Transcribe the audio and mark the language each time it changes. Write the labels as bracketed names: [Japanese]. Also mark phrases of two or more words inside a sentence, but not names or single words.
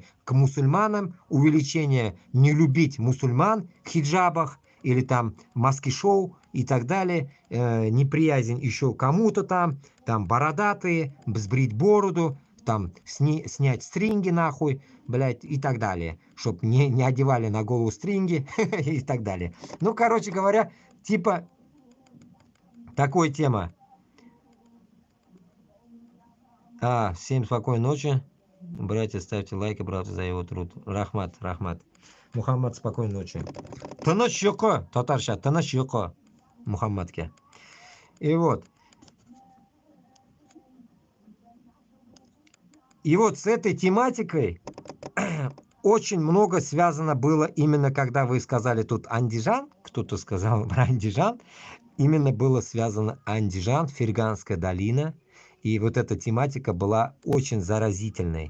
[Russian] к мусульманам, увеличение не любить мусульман в хиджабах или там маски-шоу и так далее, неприязнь еще кому-то там бородатые, сбрить бороду, там снять стринги нахуй, блядь, и так далее, чтобы не одевали на голову стринги и так далее. Ну, короче говоря, типа такой тема. Всем спокойной ночи. Братья, ставьте лайки, братья, за его труд. [Tatar] Рахмат, рахмат. [Russian] Мухаммад, спокойной ночи. [Tatar] Тыныч йоқо, татарша, тыныч йоқо. Мухаммадке. [Russian] И вот. И вот с этой тематикой очень много связано было именно, когда вы сказали тут Андижан, кто-то сказал про Андижан, именно было связано Андижан, Ферганская долина, и вот эта тематика была очень заразительной.